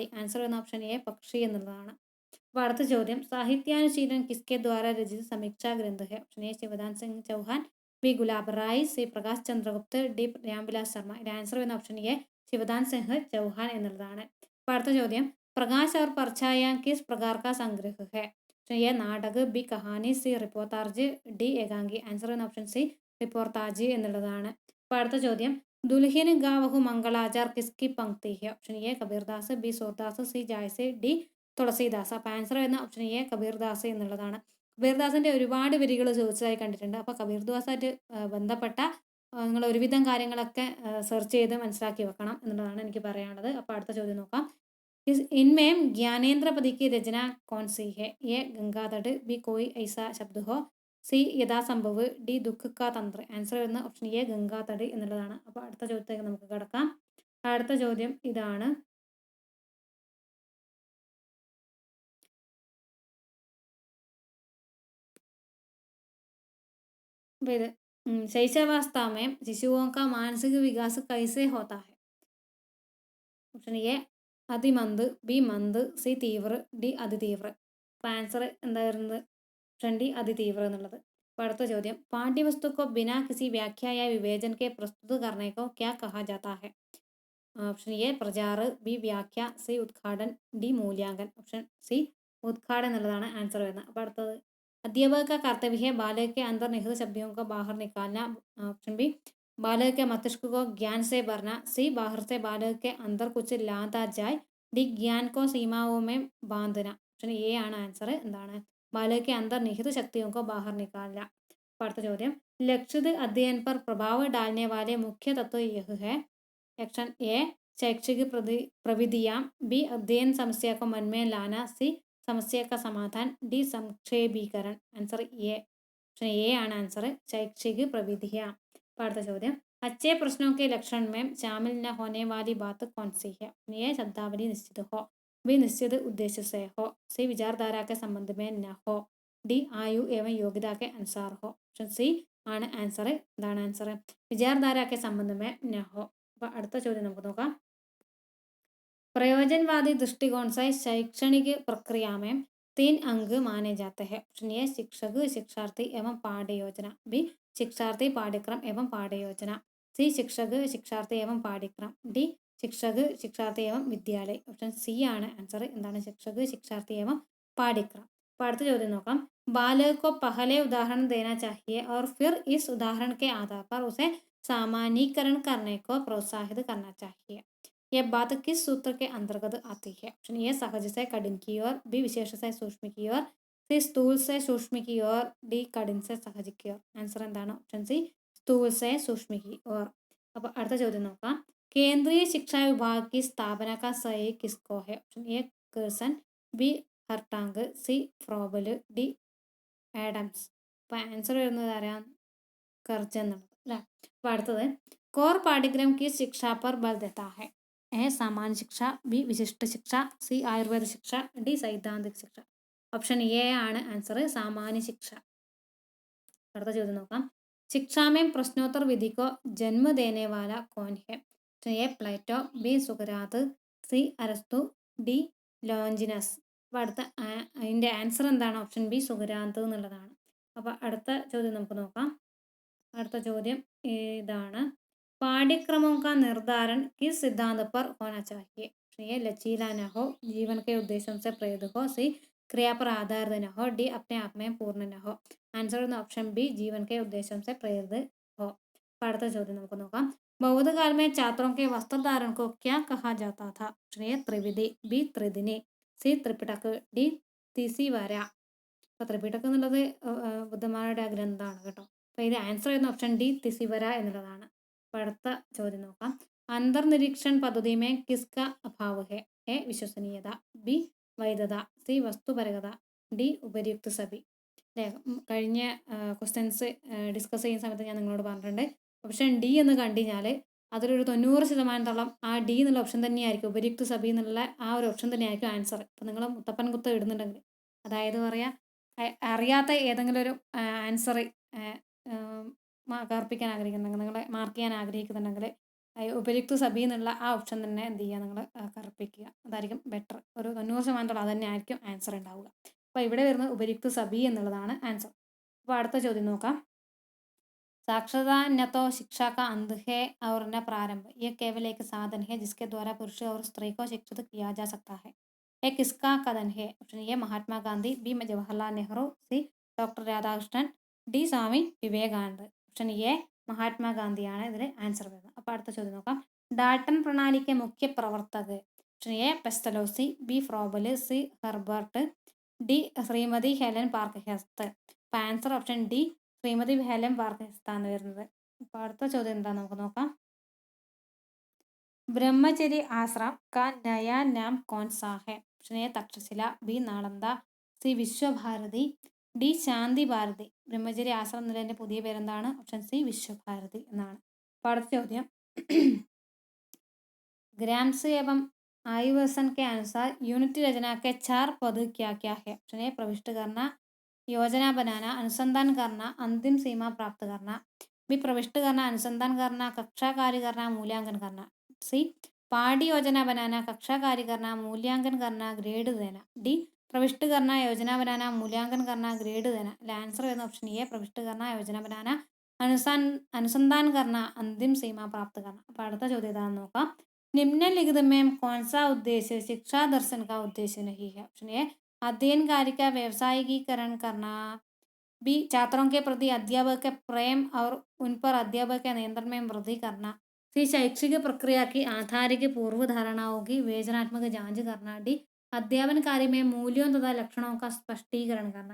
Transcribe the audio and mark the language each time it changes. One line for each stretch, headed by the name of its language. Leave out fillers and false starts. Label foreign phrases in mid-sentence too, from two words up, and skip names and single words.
Malayalam: ആൻസർ വരുന്ന ഓപ്ഷൻ എ പക്ഷി എന്നുള്ളതാണ്. അപ്പോൾ അടുത്ത ചോദ്യം,
Hindi: साहित्यानुशीलन किसके द्वारा रचित समीक्षा ग्रंथ है?
Malayalam: ഓപ്ഷൻ എ ശിവദാൻ സിംഗ് ചൗഹാൻ, ബി ഗുലാബ് റായ്, സി പ്രകാശ് ചന്ദ്രഗുപ്ത്, ഡി രാംവിലാസ് ശർമ്മ. ഇതിന്റെ ആൻസർ വരുന്ന ഓപ്ഷൻ എ ശിവദാൻ സിംഗ് ചൗഹാൻ എന്നുള്ളതാണ്. അപ്പോൾ അടുത്ത ചോദ്യം,
Hindi: പ്രകാശ് और परछाइयां किस प्रकार का संग्रह है?
Malayalam: ഓപ്ഷൻ എ നാടക്, ബി കഹാനി, സി റിപ്പോർട്ടാർജ്, ഡി ഏകാംഗി. ആൻസർ വരുന്ന ഓപ്ഷൻ സി റിപ്പോർട്ടാജ് എന്നുള്ളതാണ്. അപ്പോൾ അടുത്ത ചോദ്യം,
Hindi: दुल्हिन गावहु मंगलाचार किसकी पंक्ति है?
Malayalam: ഓപ്ഷൻ എ കബീർദാസ്, ബി സൂർദാസ്, സി ജായ്സെ, ഡി തുളസീദാസ്. അപ്പോൾ ആൻസർ വരുന്ന ഓപ്ഷൻ എ കബീർദാസ് എന്നുള്ളതാണ്. കബീർദാസിൻ്റെ ഒരുപാട് വരികൾ ചോദിച്ചതായി കണ്ടിട്ടുണ്ട്. അപ്പോൾ കബീർദാസായിട്ട് ബന്ധപ്പെട്ട നിങ്ങൾ ഒരുവിധം കാര്യങ്ങളൊക്കെ സെർച്ച് ചെയ്ത് മനസ്സിലാക്കി വെക്കണം എന്നുള്ളതാണ് എനിക്ക് പറയാനുള്ളത്. അപ്പോൾ അടുത്ത ചോദ്യം നോക്കാം,
Hindi: इनमें ज्ञानेंद्र पदी की रचना कौन सी है? ए गंगाधर, बी कोई ऐसा शब्द हो,
Malayalam: സി യഥാസംഭവ്, ഡി ദുഃഖ കാ തന്ത്ര. ആൻസർ വരുന്ന ഓപ്ഷൻ എ ഗംഗാധർ എന്നുള്ളതാണ്. അപ്പോൾ അടുത്ത ചോദ്യത്തേക്ക് നമുക്ക് കിടക്കാം. അടുത്ത ചോദ്യം ഇതാണ്, അപ്പോൾ ഇത്
Hindi: शैशवावस्था में शिशुओं का मानसिक विकास कैसे होता है?
Malayalam: ഓപ്ഷൻ എ അതിമന്ത്, ബി മന്ത്, സി തീവ്ര, ഡി അതിതീവ്ര. അപ്പോൾ ആൻസർ എന്തായിരുന്നത്? ഓപ്ഷൻ ഡി അതിതീവ്ര എന്നുള്ളത്. അപ്പോൾ അടുത്ത ചോദ്യം, പാഠ്യവസ്തു को बिना किसी व्याख्या या विवेचन के प्रस्तुत करने को क्या कहा जाता है? ഓപ്ഷൻ എ പ്രചാർ, ബി വ്യാഖ്യ, സി ഉദ്ഘാടൻ, ഡി മൂല്യാങ്കൻ. ഓപ്ഷൻ സി ഉദ്ഘാടൻ എന്നുള്ളതാണ് ആൻസർ വരുന്നത്. അപ്പോൾ അടുത്തത്,
Hindi: अध्यापक का कर्तव्य है बालक के अंदर निहित शब्दों को बाहर निकालना. ऑप्शन बी बालक के मस्तिष्क को ज्ञान से भरना, सी बाहर से बालक के अंदर कुछ लाता जाए, ഡി ज्ञान को सीमाओं में बांधना.
Malayalam: ഓപ്ഷൻ എ ആണ് ആൻസർ. എന്താണ്?
Hindi: बालक के अंदर निहित शक्तियों को बाहर निकालना.
Malayalam: അടുത്ത ചോദ്യം,
Hindi: लक्षित अध्ययन पर प्रभाव डालने वाले मुख्य तत्व यह है. ऑप्शन ए शैक्षिक प्रविधियां, बी अध्ययन समस्या को मन में लाना, सी समस्या का समाधान, डी संक्षेपीकरण. आंसर ए ऑप्शन ए
Malayalam: ആണ് ആൻസർ,
Hindi: शैक्षिक प्रविधियां.
Malayalam: അടുത്ത ചോദ്യം,
Hindi: अच्छे प्रश्नों के लक्षण में शामिल न होने वाली बात कौन सी है? ए शब्दावली निश्चित हो, बी निश्चित उद्देश्य से हो, सी विचारधारा के संबंध में न हो, डी आयु एवं योग्यता के अनुसार हो.
Malayalam: ഓപ്ഷൻ സി ആണ് ആൻസർ. എന്താണ് ആൻസർ?
Hindi: विचारधारा के संबंध में न हो.
Malayalam: അപ്പോൾ അടുത്ത ചോദ്യം നമുക്ക് നോക്കാം.
Hindi: प्रयोजनवादी दृष्टिकोण से शैक्षणिक प्रक्रिया में 3 अंग माने जाते हैं. ऑप्शन ए शिक्षक, शिक्षार्थी एवं पाठ्य योजना. बी शिक्षार्थी, पाठ्यक्रम एवं पाठ्य योजना. सी शिक्षक, शिक्षार्थी एवं पाठ्यक्रम. डी शिक्षक, शिक्षार्थी एवं विद्यालय.
English: option C
Malayalam: ആണ് ആൻസർ. എന്താണ്?
Hindi: शिक्षक, शिक्षार्थी एवं पाठ्यक्रम.
Malayalam: അപ്പോൾ അടുത്ത ചോദ്യം നോക്കാം.
Hindi: बालक को पहले उदाहरण देना चाहिए और फिर इस उदाहरण के आधार पर उसे सामान्यीकरण करने को प्रोत्साहित करना चाहिए. यह बात किस सूत्र के अंतर्गत आती है? ऑप्शन ए सहज से कठिन की ओर, बी विशेष से सूक्ष्म की ओर, सी स्थूल से सूक्ष्म की ओर, डी कठिन से सहज की ओर.
Malayalam: ആൻസർ എന്താണ്? ഓപ്ഷൻ സി
Hindi: स्थूल से सूक्ष्म की ओर.
Malayalam: അപ്പോൾ അടുത്ത ചോദ്യം നോക്കാം.
Hindi: केंद्रीय शिक्षा विभाग की स्थापना का श्रेय किसको है? ऑप्शन ए कर्सन, बी हर्टांग, सी फ्रोबल, डी ആഡംസ്.
Malayalam: അപ്പോൾ ആൻസർ വരുന്നത് ആരാ? കർജൻ എന്നുള്ളത് അല്ലേ. അപ്പോൾ അടുത്തത്
Hindi: कोर पाठ्यक्रम की शिक्षा पर बल देता है. ए सामान्य शिक्षा, बी विशिष्ट शिक्षा, सी आयुर्वेद शिक्षा, डी सैद्धांतिक शिक्षा.
English: option A
Malayalam: ആണ് ആൻസർ. സാമാന്യ ശിക്ഷ. അടുത്ത ചോദ്യം നോക്കാം.
Hindi: शिक्षा में प्रश्नोत्तर विधि को जन्म देने वाला कौन है? ऑप्शन ए प्लेटो, बी സുകരാത്, സി അരസ്തു, ഡി ലോഞ്ചിനസ്.
Malayalam: അപ്പോൾ അടുത്ത അതിൻ്റെ ആൻസർ എന്താണ്? ഓപ്ഷൻ ബി സുകരാത് എന്നുള്ളതാണ്. അപ്പോൾ അടുത്ത ചോദ്യം നമുക്ക് നോക്കാം. അടുത്ത ചോദ്യം ഇതാണ്.
Hindi: पाठ्यक्रमों का निर्धारण किस सिद्धांत पर होना चाहिए? ये लचीला न हो, जीवन के उद्देश्यों से प्रेरित हो, सी क्रिया पर आधारित न हो, डी अपने आप में पूर्ण न हो. आंसर ऑप्शन बी जीवन के उद्देश्यों से प्रेरित हो.
Malayalam: അടുത്ത ചോദ്യം നമുക്ക് നോക്കാം.
Hindi: बौद्धकाल में छात्रों के वस्त्र धारण को क्या कहा जाता था? ऑप्शन ए त्रिविधि, बी त्रिदिनी,
Malayalam: സി ത്രിപിടക്, ഡി തിസിവര. അപ്പോൾ ത്രിപിടക് എന്നുള്ളത് ബുദ്ധന്മാരുടെ ഗ്രന്ഥമാണ് കേട്ടോ. അപ്പോൾ ഇത് ആൻസർ ചെയ്യുന്ന ഓപ്ഷൻ ഡി തിസിവര എന്നുള്ളതാണ്. അപ്പോൾ അടുത്ത ചോദ്യം നോക്കാം.
Hindi: अंतर्निरीक्षण पद्धति में किसका अभाव है? ए विश्वसनीयता, बी वैधത,
Malayalam: സി വസ്തുപരകത, ഡി ഉപരിയുക്ത സഭി. അല്ലേ, കഴിഞ്ഞ ക്വസ്റ്റ്യൻസ് ഡിസ്കസ് ചെയ്യുന്ന സമയത്ത് ഞാൻ നിങ്ങളോട് പറഞ്ഞിട്ടുണ്ട്. ഓപ്ഷൻ ഡി എന്ന് കണ്ടു കഴിഞ്ഞാൽ അതിലൊരു 90% ആ ഡി എന്നുള്ള ഓപ്ഷൻ തന്നെയായിരിക്കും. ഉപരിയുക്ത സഭി എന്നുള്ള ആ ഒരു ഓപ്ഷൻ തന്നെയായിരിക്കും ആൻസർ. ഇപ്പം നിങ്ങൾ മുത്തപ്പൻ കുത്ത് ഇടുന്നുണ്ടെങ്കിൽ, അതായത് പറയാം അറിയാത്ത ഏതെങ്കിലും ഒരു ആൻസർ കർപ്പിക്കാൻ ആഗ്രഹിക്കുന്നുണ്ടെങ്കിൽ, നിങ്ങൾ മാർക്ക് ചെയ്യാൻ ആഗ്രഹിക്കുന്നുണ്ടെങ്കിൽ ഉപരിയുക്ത സഭി എന്നുള്ള ആ ഓപ്ഷൻ തന്നെ എന്ത് ചെയ്യുക, നിങ്ങൾ കർപ്പിക്കുക. അതായിരിക്കും ബെറ്റർ. ഒരു 90% അത് തന്നെ ആയിരിക്കും ആൻസർ ഉണ്ടാവുക. അപ്പോൾ ഇവിടെ വരുന്നത് ഉപരിയുക്ത സഭി എന്നുള്ളതാണ് ആൻസർ. അപ്പോൾ അടുത്ത ചോദ്യം നോക്കാം.
Hindi: साक्षरता न तो शिक्षा का अंत है और न प्रारंभ, यह केवल एक साधन है जिसके द्वारा पुरुष और स्त्री को शिक्षित किया जा सकता है. यह किसका कथन है? ऑप्शन ए महात्मा गांधी, बी जवाहरलाल नेहरू, सी ഡോക്ടർ രാധാകൃഷ്ണൻ, ഡി സ്വാമി വിവേകാനന്ദ.
Malayalam: ഓപ്ഷൻ എ മഹാത്മാഗാന്ധിയാണ് ഇതിൽ ആൻസർ വരുന്നത്. അപ്പോൾ അടുത്ത ചോദ്യം നോക്കാം. ഡാൾട്ടൺ പ്രണാലിക്ക് മുഖ്യ പ്രവർത്തകർ. ഓപ്ഷൻ എ പെസ്റ്റലോസി, ബി ഫ്രോബൽ, സി ഹെർബർട്ട്, ഡി ശ്രീമതി ഹെലൻ പാർക്ക്ഹെസ്റ്റ്. അപ്പോൾ ആൻസർ ഓപ്ഷൻ ഡി ശ്രീമതി ഹെലൻ പാർക്ക്ഹെസ്റ്റ് ആണ് വരുന്നത്. അപ്പോൾ അടുത്ത ചോദ്യം എന്താണെന്ന് നമുക്ക് നോക്കാം.
Hindi: ब्रह्मचर्य आश्रम का नया नाम कौन सा है? ऑप्शन ए तक्षशिला, बी नालंदा,
Malayalam: സി വിശ്വഭാരതി, ഡി ശാന്തി ഭാരതി. ബ്രഹ്മചര്യ ആശ്രമം എന്നതിൻ്റെ പുതിയ പേരെന്താണ്? ഓപ്ഷൻ സി വിശ്വഭാരതി എന്നാണ്. അപ്പോൾ അടുത്ത ചോദ്യം.
Hindi: ग्राम्स एवं आयुवर्सन के अनुसार यूनिट रचना के 4 पद क्या क्या है? ऑप्शन ए प्रविष्ट करना, योजना बनाना, अनुसंधान करना, अंतिम सीमा प्राप्त करना. बी प्रविष्ट करना, अनुसंधान करना, कक्षा कार्य करना, मूल्यांकन करना. सी पाठ्य योजना बनाना, कक्षा कार्य करना, मूल्यांकन करना, ग्रेड देना. डी प्रविष्ट करना, योजना बनाना, मूल्यांकन करना, ग्रेड देना. आंसर
Malayalam: വരുന്ന ഓപ്ഷൻ എ
Hindi: प्रविष्ट करना, योजना बनाना, अनुसंधान करना, अंतिम सीमा प्राप्त करना.
Malayalam: അപ്പോൾ അടുത്ത ചോദ്യം ഏതാണെന്ന് നോക്കാം.
Hindi: निम्नलिखित में कौन सा उद्देश्य शिक्षा दर्शन का उद्देश्य नहीं है? ऑप्शन ए अध्ययन कार्य का व्यावसायिकीकरण करना, बी छात्रों के प्रति अध्यापक के प्रेम और उन पर अध्यापक के नियंत्रण में वृद्धि करना, सी शैक्षिक प्रक्रिया की आधारिक पूर्व धारणाओं की विवेचनात्मक जांच करना, डी अध्यापन कार्य में मूल्यों तथा लक्षणों का स्पष्टीकरण करना.